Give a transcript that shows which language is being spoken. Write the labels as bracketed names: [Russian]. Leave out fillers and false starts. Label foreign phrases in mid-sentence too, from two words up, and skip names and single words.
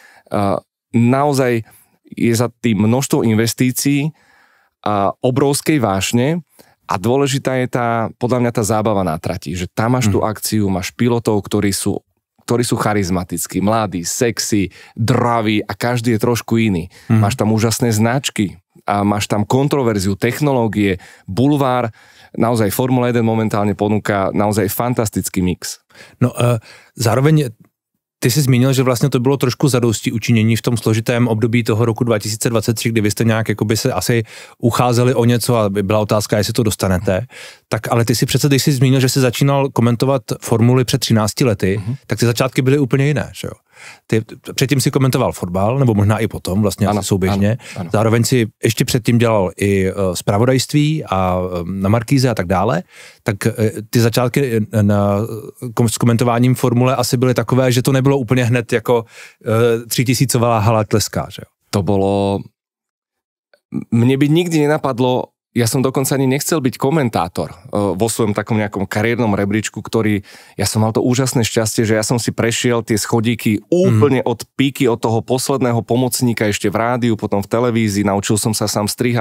[Slovak] Naozaj je za tým množstvo investícií, obrovskej vášne a dôležitá je podľa mňa tá zábava na trati, že tam máš tú akciu, máš pilotov, ktorí sú charizmatickí, mladí, sexy, draví a každý je trošku iný. Máš tam úžasné značky, a máš tam kontroverziu, technológie, bulvár, naozaj Formula 1 momentálne ponúka naozaj fantastický mix. [Czech] No zároveň ty jsi zmínil, že vlastně to bylo trošku zadosti učinění v tom složitém období toho roku 2023, kdy vy jste nějak jakoby se asi ucházeli o něco a byla otázka, jestli to dostanete. Tak ale ty si přece, když jsi zmínil, že jsi začínal komentovat formuly před 13 lety, tak ty začátky byly úplně jiné, že jo? Ty předtím si komentoval fotbal, nebo možná i potom, vlastně ano, souběžně. Ano. Zároveň si ještě předtím dělal i zpravodajství a na Markíze a tak dále. Tak ty začátky s komentováním formule asi byly takové, že to nebylo úplně hned jako 3000 hala tleská, že jo? [Slovak] To bolo... Mne by nikdy nenapadlo. Ja som dokonca ani nechcel byť komentátor vo svojom takom nejakom kariérnom rebríčku, ja som mal to úžasné šťastie, že ja som si prešiel tie schodíky úplne od píky, od toho posledného pomocníka ešte v rádiu, potom v televízii, naučil som sa sám strihať.